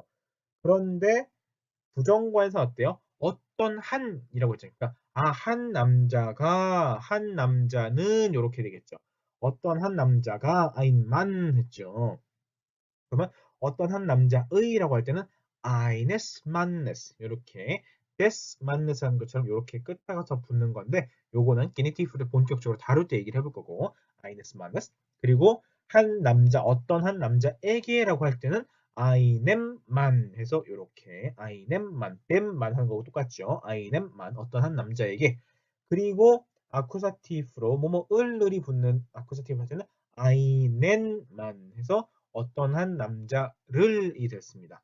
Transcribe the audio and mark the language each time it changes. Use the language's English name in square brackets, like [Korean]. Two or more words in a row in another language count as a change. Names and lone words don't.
[Korean] 그런데 부정관사 어때요? 어떤 한이라고 했죠. 그러니까 한 남자가 한 남자는 이렇게 되겠죠. 어떤 한 남자가 [German] ein Mann [Korean] 했죠. 그러면 어떤 한 남자의라고 할 때는 [German] eines Mannes [Korean] 이렇게 [German] des Mannes [Korean] 하는 것처럼 이렇게 끝에가 더 붙는 건데 요거는 게니티브를 본격적으로 다룰 때 얘기를 해볼 거고 [German] eines Mannes [Korean] 그리고 한 남자 어떤 한 남자에게라고 할 때는 [German] einem Mann [Korean] 해서 이렇게 [German] einem Mann dem Mann [Korean] 하는 거고 똑같죠. [German] einem Mann [Korean] 어떤 한 남자에게 그리고 아쿠사티프로 뭐뭐을이 붙는 아쿠사티프 할 때는 [German] einen Mann [Korean] 해서 어떤 한 남자를이 됐습니다.